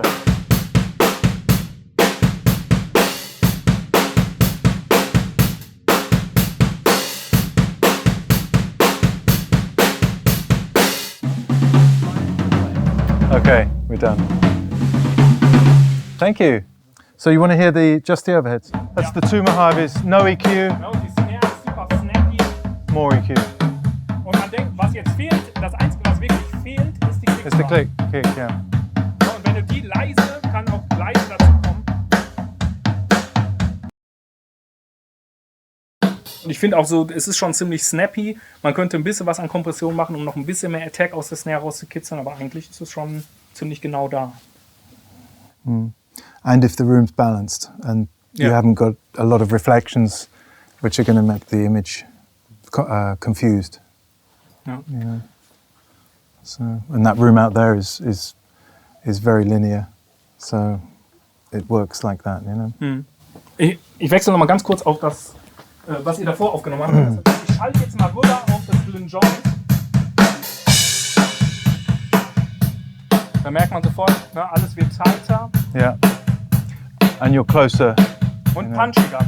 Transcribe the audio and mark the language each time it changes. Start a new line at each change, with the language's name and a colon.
English: Okay, we're done. Thank you. So you want to hear just the overheads? That's the Thema Harvest, no EQ.
German: Genau, die Snare ist super snappy.
English: More EQ.
German: Und man denkt, was jetzt fehlt, das Einzige, was wirklich fehlt, ist die Kick.
English: It's the click, yeah.
German: Und wenn du die leise, kann auch leise dazu kommen. Und ich finde auch so, es ist schon ziemlich snappy. Man könnte ein bisschen was an Kompression machen, um noch ein bisschen mehr Attack aus der Snare rauszukitzeln, aber eigentlich ist es schon ziemlich genau da.
English: And if the room's balanced and you haven't got a lot of reflections which are going to make the image confused. Yeah. You know? So, and that room out there is very linear, so it works like that, you know.
German: Ich wechsle noch mal ganz kurz auf das, was ihr davor aufgenommen habt. Ich schalte jetzt mal rüber auf das Glyn-Johns. Da merkt man sofort, ne, alles wird tighter.
English: Yeah. And you're closer.
German: Und punchiger.